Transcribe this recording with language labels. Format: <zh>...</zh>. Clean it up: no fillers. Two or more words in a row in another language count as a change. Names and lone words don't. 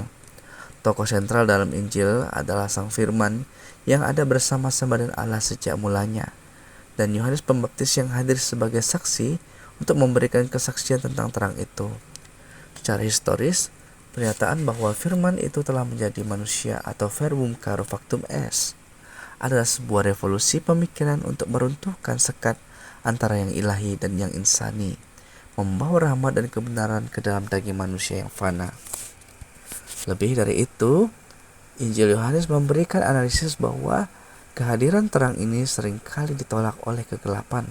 <id>Tokoh sentral dalam Injil adalah sang firman yang ada bersama-sama dengan Allah sejak mulanya, dan Yohanes Pembaptis yang hadir sebagai saksi untuk memberikan kesaksian tentang terang itu. Secara historis, pernyataan bahwa firman itu telah menjadi manusia atau</id> <la>verbum caro factum est</la> <id>adalah sebuah revolusi pemikiran untuk meruntuhkan sekat antara yang ilahi dan yang insani, membawa rahmat dan kebenaran ke dalam daging manusia yang fana. Lebih dari itu, Injil Yohanes memberikan analisis bahwa kehadiran terang ini seringkali ditolak oleh kegelapan.</id>